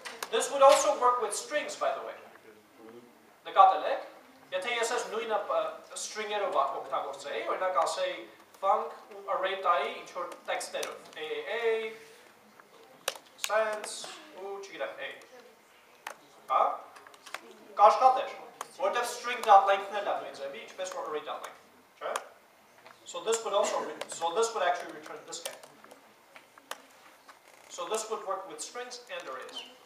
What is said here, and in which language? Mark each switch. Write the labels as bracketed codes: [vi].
[en] This would also work with strings, by the way. [hy] Նկատել եք, եթե ես այս նույնը string-երով օգտագործեի, օրինակ ասեի func array տայի ինչ-որ տեքստերով, a, sense, ու չգիտեմ, a. Հա? Կաշխատեր, որտև string.length-ն էլ է նույն ձևի, ինչպես որ array.length, չէ՞։ [en] So this would actually return this guy. So this would work with strings and arrays.